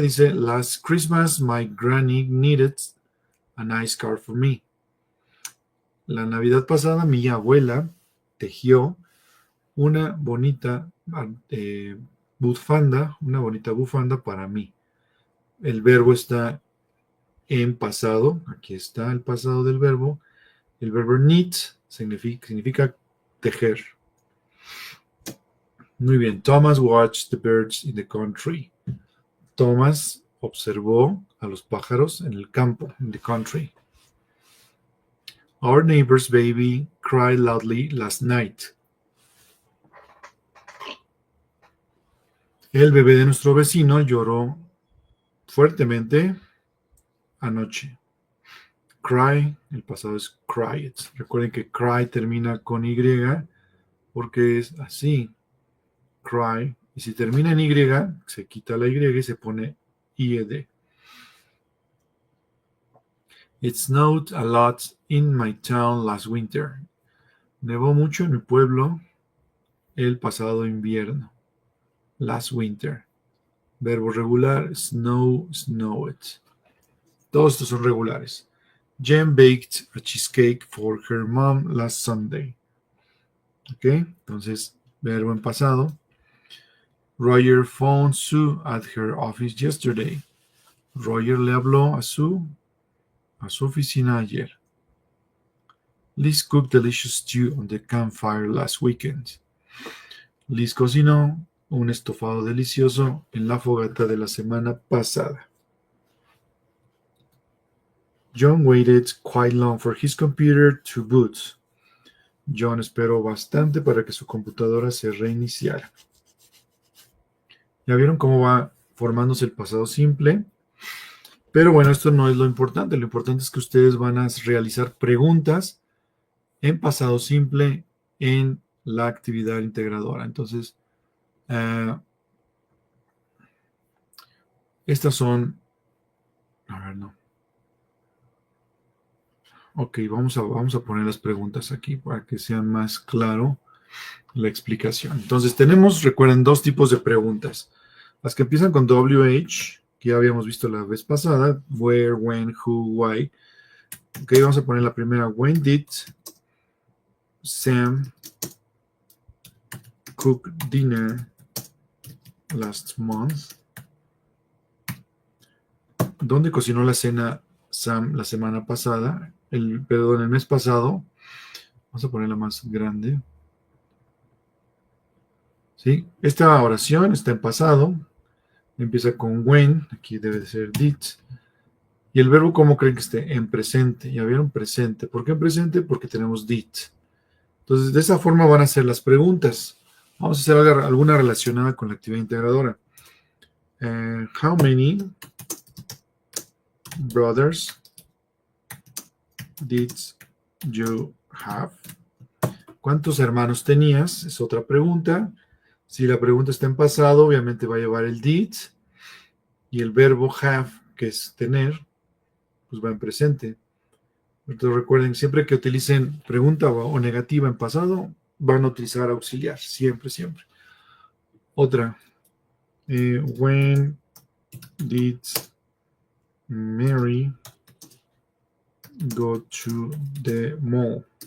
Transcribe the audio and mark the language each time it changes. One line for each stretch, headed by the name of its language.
English: Dice, last Christmas my granny knitted a nice scarf for me.
Spanish: La Navidad pasada mi abuela tejió una bonita bufanda para mí. El verbo está en pasado. Aquí está el pasado del verbo. El verbo knit significa tejer. Muy bien.
English: Thomas watched the birds in the country.
Spanish: Thomas observó a los pájaros en el campo,
English: in the country. Our neighbor's baby cried loudly last night.
Spanish: El bebé de nuestro vecino lloró fuertemente anoche. Cry, el pasado es cried. Recuerden que cry termina con Y porque es así. Cry. Y si termina en Y, se quita la Y y se pone IED.
English: It snowed a lot in my town last winter.
Spanish: Nevó mucho en mi pueblo el pasado invierno.
English: Last winter.
Spanish: Verbo regular,
English: snow, snowed.
Spanish: Todos estos son regulares.
English: Jen baked a cheesecake for her mom last Sunday.
Spanish: ¿Ok? Entonces, verbo en pasado.
English: Roger phoned Sue at her office yesterday.
Spanish: Roger le habló a su oficina ayer.
English: Liz cooked delicious stew on the campfire last weekend.
Spanish: Liz cocinó un estofado delicioso en la fogata de la semana pasada.
English: John waited quite long for his computer to boot.
Spanish: John esperó bastante para que su computadora se reiniciara. Ya vieron cómo va formándose el pasado simple. Pero bueno, esto no es lo importante. Lo importante es que ustedes van a realizar preguntas en pasado simple en la actividad integradora. Entonces, estas son... A ver, no. Ok, vamos a poner las preguntas aquí para que sea más claro la explicación. Entonces, tenemos, recuerden, dos tipos de preguntas. Las que empiezan con WH, que ya habíamos visto la vez pasada, where, when, who, why. Ok, vamos a poner la primera.
English: When did Sam cook dinner last month?
Spanish: ¿Dónde cocinó la cena Sam la semana pasada? El mes pasado. Vamos a ponerla más grande. ¿Sí? Esta oración está en pasado. Empieza con when. Aquí debe de ser did. Y el verbo, ¿cómo creen que esté? En presente. ¿Ya vieron? Presente. ¿Por qué en presente? Porque tenemos did. Entonces, de esa forma van a ser las preguntas. Vamos a hacer alguna relacionada con la actividad integradora.
English: How many brothers did you have?
Spanish: ¿Cuántos hermanos tenías? Es otra pregunta. Si la pregunta está en pasado, obviamente va a llevar el did. Y el verbo have, que es tener, pues va en presente. Entonces recuerden, siempre que utilicen pregunta o negativa en pasado, van a utilizar auxiliar. Siempre, siempre. Otra.
English: When did Mary go to the mall?